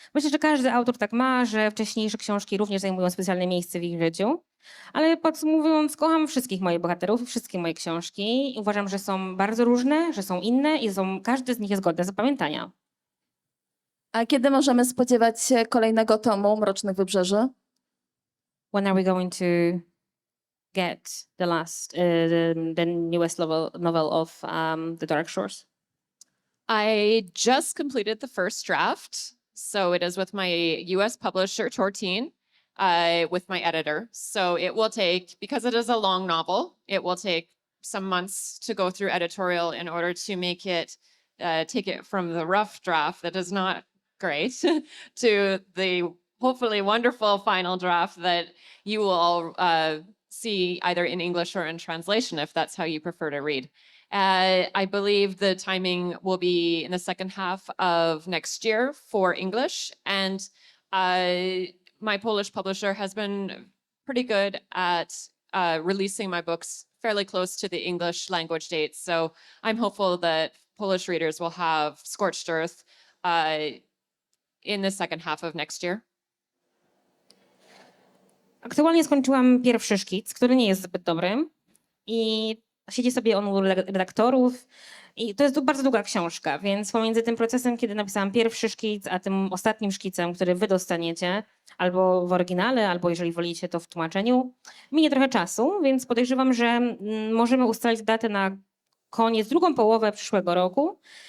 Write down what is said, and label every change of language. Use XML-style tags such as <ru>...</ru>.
<pl>Myślę, że każdy autor tak ma, że wcześniejsze książki również zajmują specjalne miejsce w ich życiu. Ale podsumowując, kocham wszystkich moich bohaterów, wszystkie moje książki. Uważam, że są bardzo różne, że są inne i każdy z nich jest godny zapamiętania. A kiedy możemy spodziewać się kolejnego tomu Mrocznych Wybrzeży?</pl> <en>When are we going to get the newest novel of The Dark Shores? I just completed the first draft. So it is with my US publisher, Tortine, with my editor. So it will take, because it is a long novel, it will take some months to go through editorial in order to make it, take it from the rough draft that is not great to the hopefully wonderful final draft that you will all see either in English or in translation, if that's how you prefer to read. I believe the timing will be in the second half of next year for English. And my Polish publisher has been pretty good at releasing my books fairly close to the English language dates. So I'm hopeful that Polish readers will have Scorched Earth in the second half of next year.</en> <pl>Aktualnie skończyłam pierwszy szkic, który nie jest zbyt dobry. I siedzi sobie on u redaktorów. I to jest bardzo długa książka, więc pomiędzy tym procesem, kiedy napisałam pierwszy szkic, a tym ostatnim szkicem, który wy dostaniecie, albo w oryginale, albo jeżeli wolicie, to w tłumaczeniu, minie trochę czasu, więc podejrzewam, że możemy ustalić datę na koniec, drugą połowę przyszłego roku.</pl>